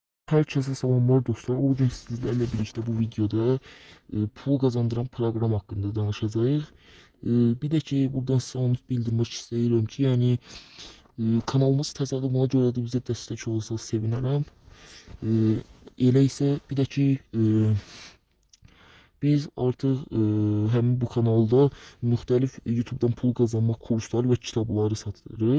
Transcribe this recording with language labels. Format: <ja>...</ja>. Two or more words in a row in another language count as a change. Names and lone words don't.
<tr>Herkese selamlar dostlar. Bugün sizlerle birlikte bu videoda pul kazandıran program hakkında danışacağız. Bir de ki buradan size onu bildirmek istedim ki yani</tr> <az>kanalımız təzədir, buna görə də bizə dəstək olursanız sevinərəm. E, Elə isə bir də ki biz artıq həmin bu kanalda müxtəlif YouTube'dan pul qazanmaq kursları və kitabları satırıq.</az>